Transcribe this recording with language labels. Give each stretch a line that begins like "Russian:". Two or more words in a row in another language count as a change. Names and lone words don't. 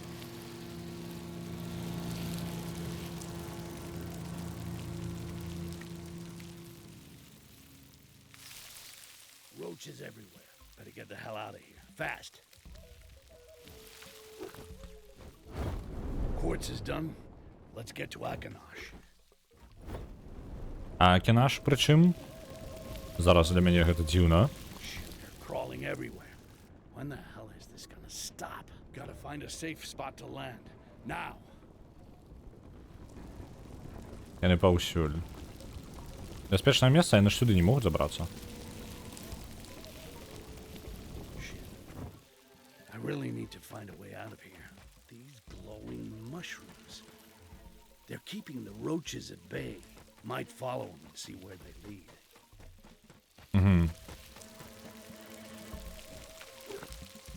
English: Roaches everywhere. Better get the hell out of here. Fast. Quartz is done. Let's get to Akinosh.
Belarusian: А Акінаш пры чым? Зараз для мяне гэта дзіўна.
English: They're crawling everywhere. When the hell is this gonna stop? Gotta find a safe spot to land. Now.
Belarusian: Яны паўсюль. Бяспечнае месца, яны ж сюды не могуць забрацца.
English: I really need to find a way out of here. These glowing mushrooms. They're keeping the roaches at bay. Might follow them and see where they lead.